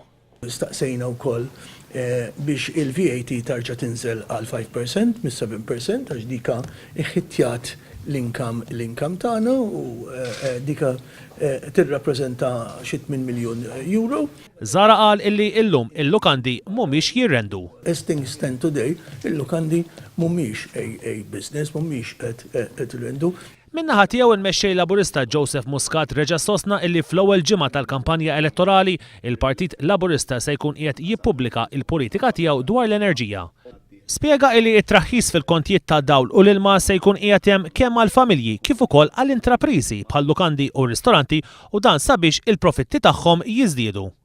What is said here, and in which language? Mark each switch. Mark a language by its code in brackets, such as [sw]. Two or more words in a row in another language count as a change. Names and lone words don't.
[mt] Staqsejna wkoll biex il-VAT tarġa' tinżel għal 5% mis-7% għax dika iħittjat l-inkam tagħna u dika tirrappreżenta xi 8 miljun euro. Zara qal illi llum il-Lukandi mhumiex jirrendu. [en] As things stand today, [mt] il-Lukandi mhumiex [en] a business, [mt] mhumiex qed irrendu. Min-naħa tiegħu il-mexxej Laburista Joseph Muscat reġa' sostna illi fl-ewwel ġimgħa tal-kampanja elettorali il-Partit Laburista se jkun qiegħed jippubblika l-politika tiegħu dwar l-enerġija. Spjega illi t-traħħis fil-kontijiet tad-dawl u l-ilma se jkun qiegħed hemm kemm għall-familji kif ukoll għall-intrapriżi bħal-lukandi u ristoranti u dan sabiex il-profitti tagħhom jiżdiedu.